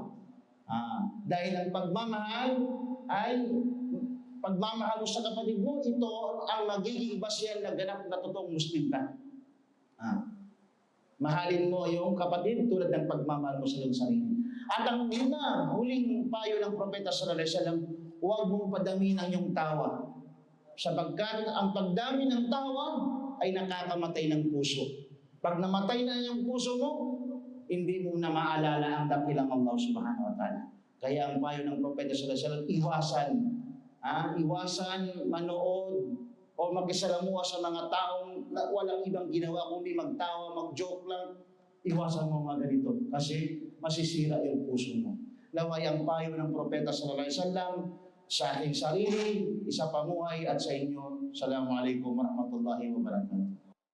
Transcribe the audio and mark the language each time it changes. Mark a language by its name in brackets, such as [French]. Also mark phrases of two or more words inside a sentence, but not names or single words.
[Filipino] Dahil ang pagmamahal ay pagmamahal mo sa kapatid mo, ito ang magiging basyan na ganap na totoong Muslim ka. Mahalin mo yung kapatid tulad ng pagmamahal mo sa iyong sarili. At ang huling payo ng Propeta [Arabic] صلى الله عليه وسلم, [Filipino] huwag mong padamihin ang iyong tawa. Sapagkat ang pagdami ng tawa ay nakakamatay ng puso. Pag namatay na yung puso mo, hindi mo na maalala ang dakilang Allah [Arabic] سبحانه وتعالى. [Filipino] Kaya ang payo ng Propeta [Arabic] صلى الله عليه وسلم, [Filipino] iwasan manood o makisalamuha sa mga taong walang ibang ginawa kundi magtawa, mag-joke lang. Iwasan mo mga ganito kasi masisira yung puso mo. Naway ang payo ng Propeta [Arabic] صلى الله عليه وسلم [Filipino] sa aking sarili, isa pamuhay at sa inyo. [Arabic] السلام عليكم ورحمة الله وبركاته.